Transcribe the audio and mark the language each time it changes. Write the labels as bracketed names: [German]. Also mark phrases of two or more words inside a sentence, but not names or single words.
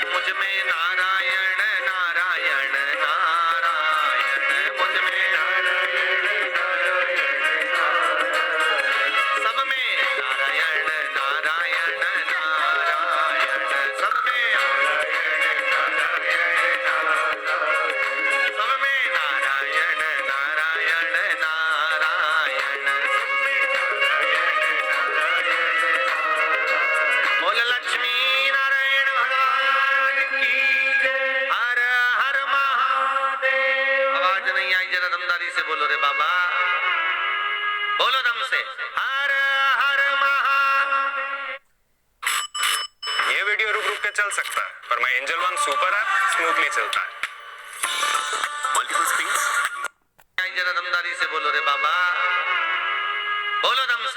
[Hindi] मुझ में नारायण नारायण नारायण मुझ में नारायण नारायण नारायण सब में नारायण नारायण नारायण सब में नारायण नारायण नारायण सब में नारायण नारायण नारायण सब में नारायण नारायण नारायण। बोल लक्ष्मी नारायण भगवान की जय। हर हर महादेव। आवाज नहीं आई, जरा दमदारी से बोलो रे बाबा, बोलो दम से। हर हर महादेव। ये वीडियो रुक रुक के चल सकता है, पर मैं एंजल वन सुपर ऐप स्मूथली चलता है। [English] multiple screens. [Hindi] जरा दमदारी से बोलो रे बाबा, बोलो दम से।